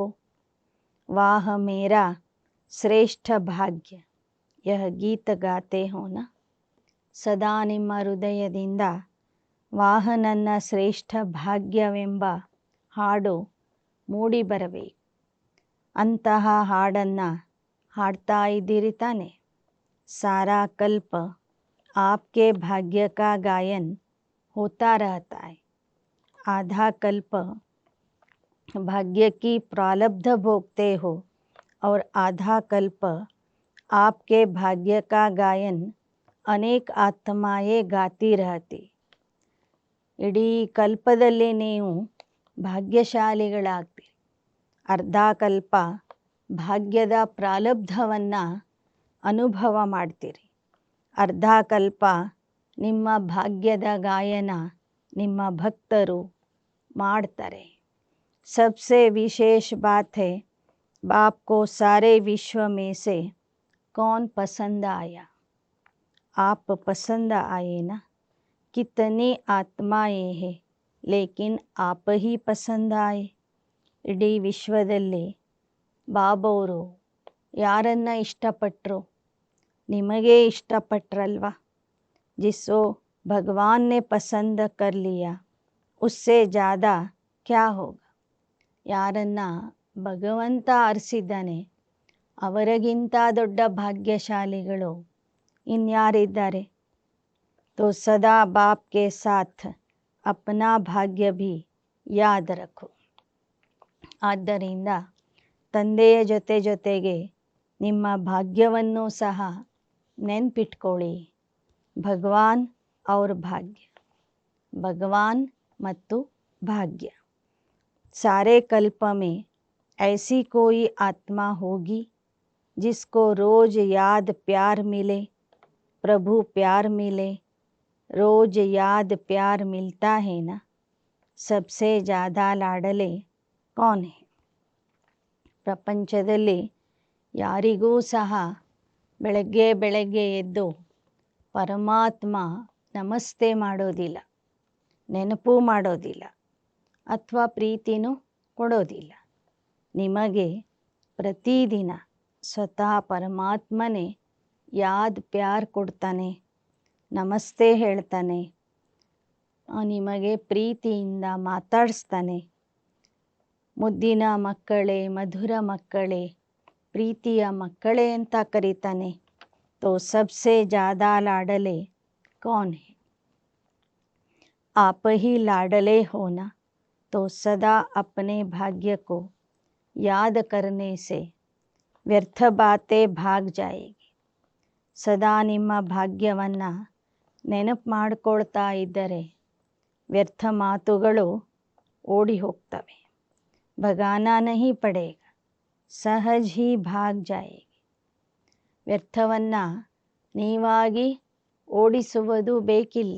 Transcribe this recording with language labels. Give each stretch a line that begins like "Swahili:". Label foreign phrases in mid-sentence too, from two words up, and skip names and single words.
Hindi: वाह मेरा श्रेष्ठ भाग्य यह गीत गाते हो ना?
Kannada: ಸದಾ ನಿಮ್ಮ ಹೃದಯದಿಂದ ವಾಹ ನನ್ನ ಶ್ರೇಷ್ಠ ಭಾಗ್ಯವೆಂಬ ಹಾಡು ಮೂಡಿ ಬರಬೇಕು। ಅಂತಹ ಹಾಡನ್ನು ಹಾಡ್ತಾ ಇದ್ದೀರಿ ತಾನೆ?
Hindi: सारा कल्प आपके भाग्य का गायन होता रहता है। आधा कल्प भाग्य की प्रारब्ध भोगते हो और आधा कल्प आपके भाग्य का गायन अनेक आत्माएं गाती रहती।
Kannada: ಇಡೀ ಕಲ್ಪದಲ್ಲಿ ನೀವು ಭಾಗ್ಯಶಾಲಿಗಳಾಗ್ತೀರಿ। ಅರ್ಧ ಕಲ್ಪ ಭಾಗ್ಯದ ಪ್ರಾರಬ್ಧವನ್ನು ಅನುಭವ ಮಾಡ್ತೀರಿ। ಅರ್ಧ ಕಲ್ಪ ನಿಮ್ಮ ಭಾಗ್ಯದ ಗಾಯನ ನಿಮ್ಮ ಭಕ್ತರು ಮಾಡ್ತಾರೆ।
Hindi: सबसे विशेष बात है, बाप को सारे विश्व में से कौन पसंद आया? आप पसंद आए ना? कितनी आत्माएं हैं लेकिन आप ही पसंद आए।
Kannada: ಇಡೀ ವಿಶ್ವದಲ್ಲಿ ಬಾಬವರು ಯಾರನ್ನು ಇಷ್ಟಪಟ್ಟರು? ನಿಮಗೆ ಇಷ್ಟಪಟ್ರಲ್ವಾ?
Hindi: जिसको भगवान ने पसंद कर लिया उससे ज़्यादा क्या होगा?
Kannada: ಯಾರನ್ನು ಭಗವಂತ ಆರಿಸಿದ್ದಾನೆ ಅವರಿಗಿಂತ ದೊಡ್ಡ ಭಾಗ್ಯಶಾಲಿಗಳು ಇನ್ಯಾರಿದ್ದಾರೆ?
Hindi: तो सदा बाप के साथ अपना भाग्य भी याद रखो।
Kannada: ಆದ್ದರಿಂದ ತಂದೆಯ ಜೊತೆಗೆ ನಿಮ್ಮ ಭಾಗ್ಯವನ್ನು ಸಹ ನೆನಪಿಟ್ಕೊಳ್ಳಿ।
Hindi: ಭಗವಾನ್ और भाग्य,
Kannada: ಭಗವಾನ್ ಮತ್ತು ಭಾಗ್ಯ।
Hindi: सारे कल्प में ऐसी कोई आत्मा होगी जिसको रोज याद प्यार मिले, प्रभु प्यार मिले, रोज याद प्यार मिलता है ना। सबसे ज़्यादा लाडले कौन है?
Kannada: ಪ್ರಪಂಚದಲ್ಲಿ ಯಾರಿಗೂ ಸಹ ಬೆಳಗ್ಗೆ ಬೆಳಗ್ಗೆ ಎದ್ದು ಪರಮಾತ್ಮ ನಮಸ್ತೆ ಮಾಡೋದಿಲ್ಲ, ನೆನಪು ಮಾಡೋದಿಲ್ಲ, ಅಥವಾ ಪ್ರೀತಿನೂ ಕೊಡೋದಿಲ್ಲ. ನಿಮಗೆ ಪ್ರತಿದಿನ ಸ್ವತಃ ಪರಮಾತ್ಮನೇ
Hindi: याद प्यार
Kannada: ಕೊಡ್ತಾನೆ, ನಮಸ್ತೆ ಹೇಳ್ತಾನೆ, ನಿಮಗೆ ಪ್ರೀತಿಯಿಂದ ಮಾತಾಡಿಸ್ತಾನೆ. ಮುದ್ದಿನ ಮಕ್ಕಳೇ, ಮಧುರ ಮಕ್ಕಳೇ, ಪ್ರೀತಿಯ ಮಕ್ಕಳೇ ಅಂತ ಕರೀತಾನೆ.
Hindi: तो सबसे ज़्यादा लाडले कौन है? आप ही लाडले हो ना, तो सदा अपने भाग्य को याद करने से व्यर्थ बातें भाग जाएगी.
Kannada: ಸದಾ ನಿಮ್ಮ ಭಾಗ್ಯವನ್ನು ನೆನಪು ಮಾಡಿಕೊಳ್ತಾ ಇದ್ದರೆ ವ್ಯರ್ಥ ಮಾತುಗಳು ಓಡಿ ಹೋಗ್ತವೆ.
Hindi: भगाना नहीं पड़ेगा, सहज ही भाग जाएगी.
Kannada: ವ್ಯರ್ಥವನ್ನು ನೀವಾಗಿ ಓಡಿಸುವುದು ಬೇಕಿಲ್ಲ.